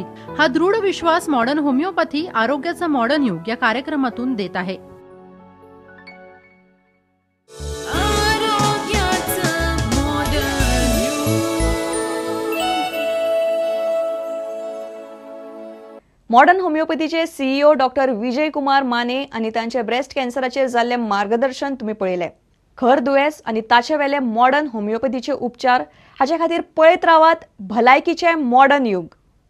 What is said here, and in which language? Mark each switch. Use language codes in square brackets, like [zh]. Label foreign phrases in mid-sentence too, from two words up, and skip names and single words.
[mr] हा दृढ विश्वास मॉडर्न होमिओपॅथी आरोग्याचं मॉडर्न युग या कार्यक्रमातून देत आहे. [kok] मॉडर्न होमिओपॅथीचे CEO डॉक्टर विजय कुमार माने आणि त्यांचे ब्रेस्ट कॅन्सराचे जाल्ले मार्गदर्शन तुम्ही पळयले. खर दुयेंस आणि ताचे वेले मॉडर्न होमिओपॅथीचे उपचार हाचे खातीर पळयत रावात भलायकीचे मॉडर्न युग.